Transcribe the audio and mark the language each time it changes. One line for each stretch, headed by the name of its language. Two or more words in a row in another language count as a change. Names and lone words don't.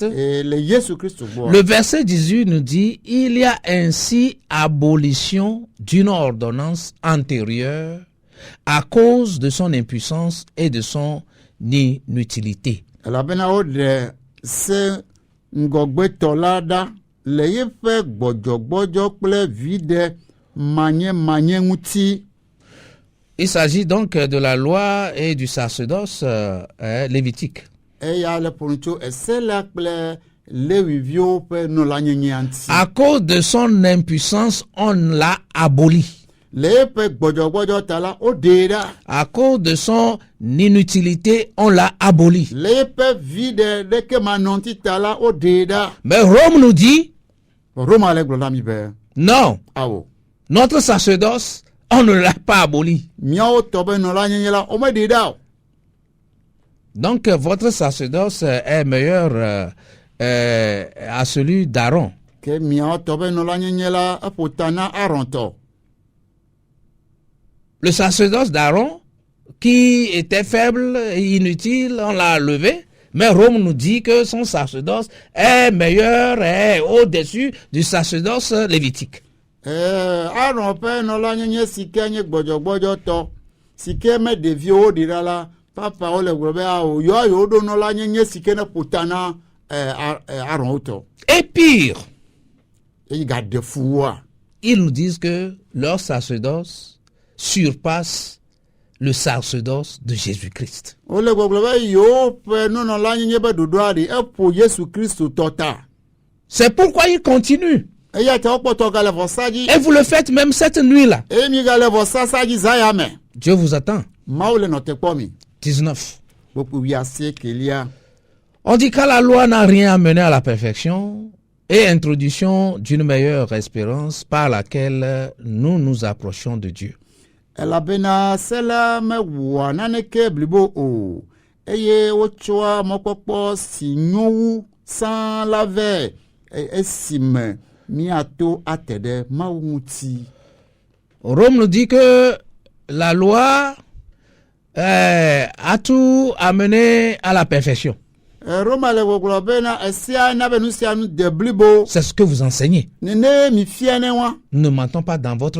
Ewe: Le Yesu Kristo gbɔa.
French: le verset 18 nous dit, il y a ainsi abolition d'une ordonnance antérieure à cause de son impuissance et de son inutilité.
Ewe: Elabena woɖe se ŋgɔgbetɔ la ɖa le yeƒe gbɔdzɔgbɔdzɔ kple viɖe manyemanye ŋuti.
French: Il s'agit donc de la loi et du sacerdoce lévitique.
Ewe: Eya le ƒonu tso ese la kple Leviviwo ƒe nɔlanyenyea ŋuti.
French: À cause de son impuissance, on l'a aboli.
Ewe: Le yeƒe gbɔdzɔgbɔdzɔ ta la woɖee ɖa.
French: À cause de son inutilité, on l'a aboli.
Ewe: Le yeƒe viɖe ɖeke manɔŋti ta la woɖee ɖa.
French: Mais Rome nous dit,
Ewe: Roma le gblɔ na mi be
French: non,
Ewe: awo.
French: notre sacerdoce, on ne l'a pas aboli.
Ewe: Miawo tɔ be nɔlanyenye la womeɖee ɖa o.
French: Donc votre sacerdoce est meilleur à celui d'Aaron.
Ewe: Ke miawo tɔ be nɔlanyenye la eƒo ta na Aron tɔ.
French: Le sacerdoce d'Aaron, qui était faible et inutile, on l'a levé. Mais Rome nous dit que son sacerdoce est meilleur et au-dessus du sacerdoce lévitique.
Ewe: Aron ƒe nɔlanyenye si ke nye gbɔdzɔgbɔdzɔ tɔ, si ke me ɖeviwo ɖi ɖa la, papawo le gblɔ be awo yewoa yewoɖo nɔlanyenye si ke ne ƒo ta na Aron tɔ.
French: Et pire,
Ewe: Eye gaɖe fu woa.
French: ils nous disent que leur sacerdoce surpasse le sacerdoce de Jésus-Christ.
Ewe: Wole gbɔgblɔ be yewo ƒe nunɔlanyenye be ɖoɖoa ɖi eƒo Yesu Kristo tɔ ta.
French: C'est pourquoi ils continuent.
Ewe: Eya ta wokpɔtɔ gale vɔsa dzi.
French: Et vous le faites même cette nuit-là.
Ewe: Eye mi gale vɔsasa dzi zã ya me.
French: Dieu vous attend.
Ewe: Mawu le nɔte kpɔ mi. 19. Kpokpui wi asiekelia.
French: On dit que la loi n'a rien amené à la perfection et introduction d'une meilleure espérance par laquelle nous nous approchons de Dieu.
Ewe: Elabena se la mewɔa naneke blibo o. Eye wotsɔa mɔkpɔkpɔ si nyo wu sãa la vɛ esime miato ate ɖe Mawu ŋuti.
French: Rome nous dit que la loi a tout amené à la perfection.
Ewe: Roma le gbɔgblɔ bena esia na be nu sia nu de blibo.
French: C'est ce que vous enseignez.
Ewe: Nene mi fia ne wa.
French: Nous ne mentons pas dans votre